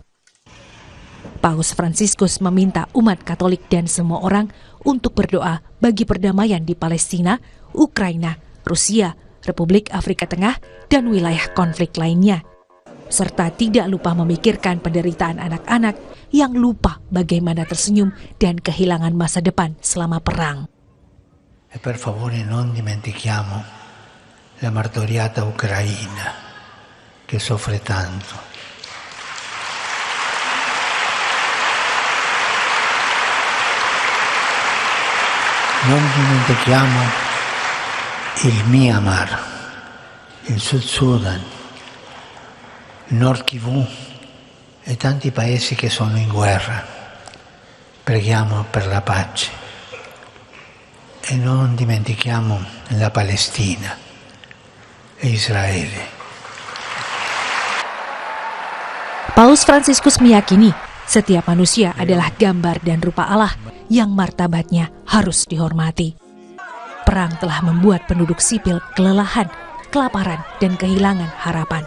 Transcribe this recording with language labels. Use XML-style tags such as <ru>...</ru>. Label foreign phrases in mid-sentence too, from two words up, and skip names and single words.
<id>Paus Fransiskus meminta umat Katolik dan semua orang untuk berdoa bagi perdamaian di Palestina, Ukraina, Rusia, Republik Afrika Tengah, dan wilayah konflik lainnya, serta tidak lupa memikirkan penderitaan anak-anak yang lupa bagaimana tersenyum dan kehilangan masa depan selama perang.</id> <it>E per favore non dimentichiamo la martoriata Ucraina che soffre tanto. Non dimentichiamo il Myanmar, il Sud Sudan, Nord Kivu e tanti paesi che sono in guerra. Preghiamo per la pace e non dimentichiamo la Palestina e Israele.</it> <id>Paus Fransiskus meyakini setiap manusia adalah gambar dan rupa Allah yang martabatnya harus dihormati. Perang telah membuat penduduk sipil kelelahan, kelaparan, dan kehilangan harapan.</id>